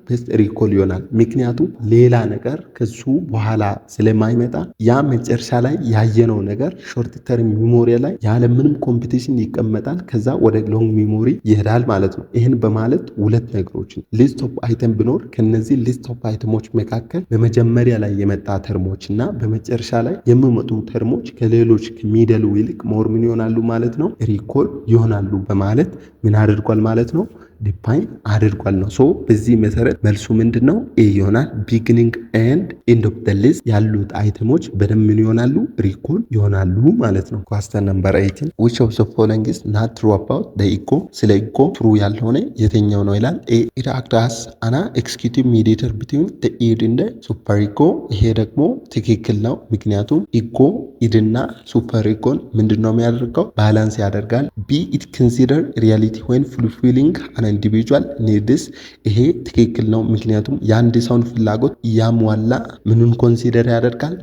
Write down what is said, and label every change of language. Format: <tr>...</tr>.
<am>ቤስት ሪኮል ይሆናል። ምክንያቱም ሌላ ነገር ከሱ በኋላ ስለማይመጣ ያ መጨረሻ ላይ ያየነው ነገር ሾርት ተርም ሚሞሪ ላይ ያለምንም ኮምፒቲሽን ይቀመጣል። ከዛ ወደ ሎንግ ሚሞሪ ይሄዳል ማለት ነው። ይህን በማለት ሁለት ነገሮችን ሊስት ኦፍ አይተም ቢኖር ከነዚህ ሊስት ኦፍ አይተሞች መካከል በመጀመሪያ ላይ የመጣ ተርሞች እና በመጨረሻ ላይ የሚመጡ ተርሞች ከሌሎች ከሚደሉ ይልቅ ሞር ምን ይሆናሉ ማለት ነው? ሪኮል ይሆናሉ በማለት ምን አድርጓል ማለት ነው? ዲፋይን አድርጓል ነው። ሶ በዚህ መሰረት መልሱ ምንድነው? ኤ ይሆናል። ቢጊኒንግ ኤንድ ኤንድ ኦፍ ዘ ሊስት ያሉት አይተሞች በደንብ ምን ይሆናሉ? ሪኮል ይሆናሉ ማለት ነው።</am> <en>ኳስተን ነምበር 18 which of the following is not true about the ego?</en> <am>ስለ ኢጎ ትሩ ያልሆነ የትኛው ነው ይላል። ኤ</am> <en>it acts as an executive mediator between the id and the super ego።</en> <am>ይሄ ደግሞ ትክክል ነው። ምክንያቱም ኢጎ ኢድና ሱፐር ኢጎን ምንድነው የሚያደርገው? ባላንስ ያደርጋል። ቢ</am> <en>it consider reality when fulfilling an individual needs።</en> <am>ይሄ ትክክል ነው። ምክንያቱም የአንድ ሰውን ፍላጎት ያሟላ ምንን ኮንሲደር ያደርጋል?</am>